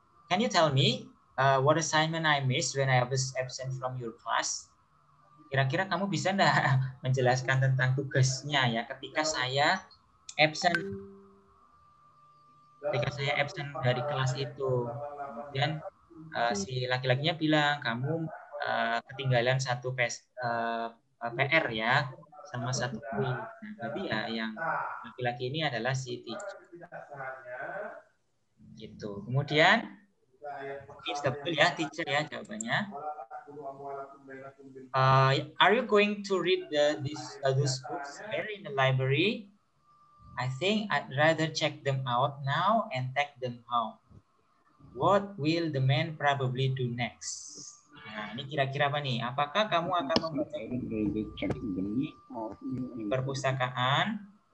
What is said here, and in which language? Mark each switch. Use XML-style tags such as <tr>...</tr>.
<en>Can you tell me what assignment I missed when I was absent from your class?</en> <id>Kira-kira kamu bisa enggak menjelaskan tentang tugasnya ya ketika saya absent dari kelas itu. Dan si laki-lakinya bilang kamu ketinggalan satu PR ya sama satu kuis. Nah, berarti ya yang laki-laki ini adalah si teacher. Gitu. Kemudian betul ya teacher ya jawabannya.</id> <en>Are you going to read those books here in the library? I think I'd rather check them out now and take them home. What will the man probably do next?</en> <id>Nah, ini kira-kira apa nih? Apakah kamu akan membaca di perpustakaan?</id>